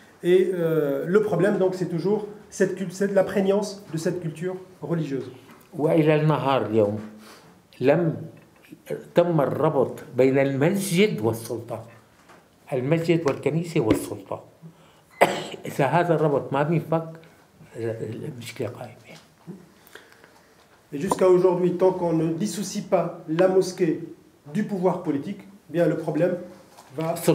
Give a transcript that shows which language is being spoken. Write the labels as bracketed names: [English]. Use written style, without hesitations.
[French] Et le problème, donc, c'est toujours la prégnance de cette culture religieuse. [Arabic] وإلى النهار اليوم لم تم الربط بين المسجد والسلطة، المسجد والكنيسة والسلطة. إذا هذا الربط ما بينفك المشكلة قائمة. [French] Et jusqu'à aujourd'hui, tant qu'on ne dissocie pas la mosquée du pouvoir politique, bien le problème va...